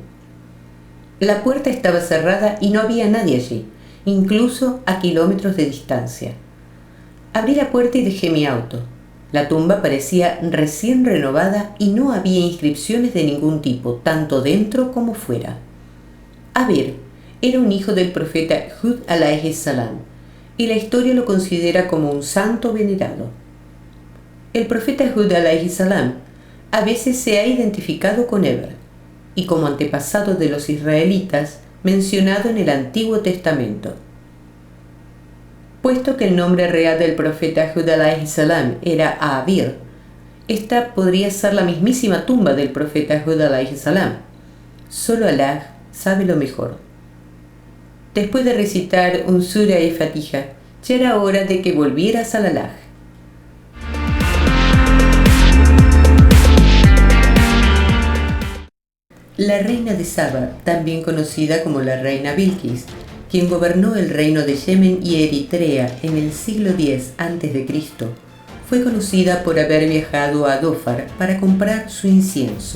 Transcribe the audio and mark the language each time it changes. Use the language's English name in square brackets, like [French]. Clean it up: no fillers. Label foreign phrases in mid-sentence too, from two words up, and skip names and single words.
[Spanish] La puerta estaba cerrada y no había nadie allí, incluso a kilómetros de distancia. Abrí la puerta y dejé mi auto. La tumba parecía recién renovada y no había inscripciones de ningún tipo, tanto dentro como fuera. Abir era un hijo del profeta Hud [Arabic] عليه السلام, [Spanish] y la historia lo considera como un santo venerado. El profeta Hud [Arabic] عليه السلام [Spanish] a veces se ha identificado con Eber, y como antepasado de los israelitas, mencionado en el Antiguo Testamento. Puesto que el nombre real del profeta Hud [Arabic] عليه السلام [Spanish] era Abir, esta podría ser la mismísima tumba del profeta Hud [Arabic] عليه السلام. [Spanish] Solo Alá sabe lo mejor. Después de recitar un Surah y Fatiha, ya era hora de que volviera a Salalah. La reina de Saba, también conocida como la reina Bilqis, quien gobernó el reino de Yemen y Eritrea en el siglo X a.C., fue conocida por haber viajado a Dhofar para comprar su incienso.